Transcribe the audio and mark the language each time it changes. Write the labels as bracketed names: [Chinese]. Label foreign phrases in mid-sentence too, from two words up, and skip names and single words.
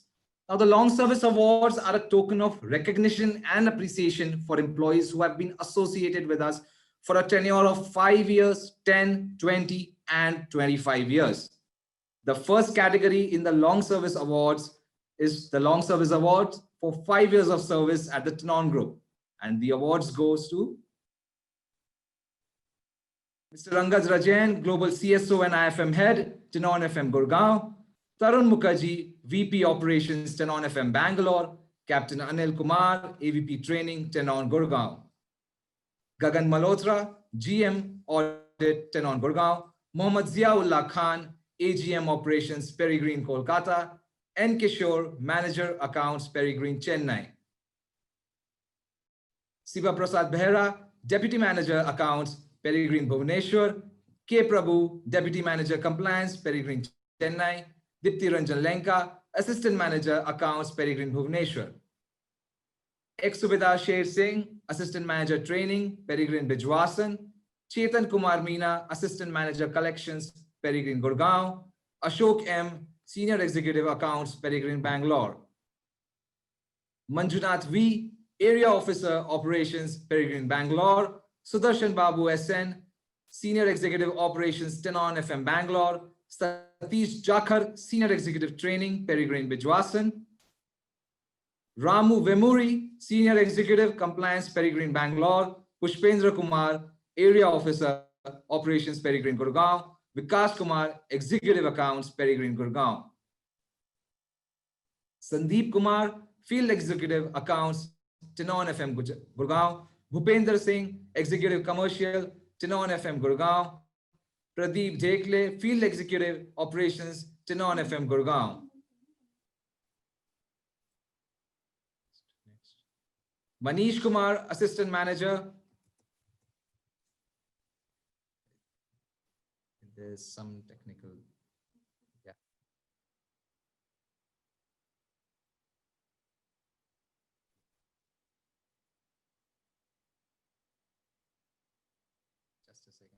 [English] Now, the Long Service Awards are a token of recognition and appreciation for employees who have been associated with us for a tenure of 5 years, 10, 20, and 25 years. The first category in the Long Service Awards is the Long Service Awards for 5 years of service at the Tenon Group. And the awards goes to Mr. Rangaz Rajain, Global CSO and IFM Head, Tenon FM Gurgaon. Tarun Mukherjee, VP Operations, Tenon FM Bangalore. Captain Anil Kumar, AVP Training, Tenon Gurgaon. Gagan Malhotra, GM Audit, Tenon Gurgaon. Mohammad Ziaullah Khan, AGM Operations, Perigrine Kolkata. N. Kishore, Manager Accounts, Perigrine Chennai. Siva Prasad Behra, Deputy Manager Accounts, Perigrine Bhubaneswar, K. Prabhu, Deputy Manager Compliance, Perigrine Chennai, Dipti Ranjan Lenka, Assistant Manager Accounts, Perigrine Bhubaneswar. Ex-Subedar Sher Singh, Assistant Manager Training, Perigrine Bijwasan, Chetan Kumar Meena, Assistant Manager Collections, Perigrine Gurgaon, Ashok M, Senior Executive Accounts, Perigrine Bangalore. Manjunath V, Area Officer Operations, Perigrine Bangalore, Sudarshan Babu SN, Senior Executive Operations, Tenon FM Bangalore, Satish Jakhar, Senior Executive Training, Perigrine Bijwasan, Ramu Vemuri, Senior Executive Compliance, Perigrine Bangalore, Pushpendra Kumar, Area Officer Operations, Perigrine Gurgaon, Vikas Kumar, Executive Accounts, Perigrine Gurgaon. Sandeep Kumar, Field Executive Accounts, Tenon FM Gurgaon, Bhupender Singh, Executive Commercial, Tenon FM Gurgaon, Pradeep Jekle, Field Executive Operations, Tenon FM Gurgaon. Manish Kumar, Assistant Manager. There's some technical. Yeah. Just a second.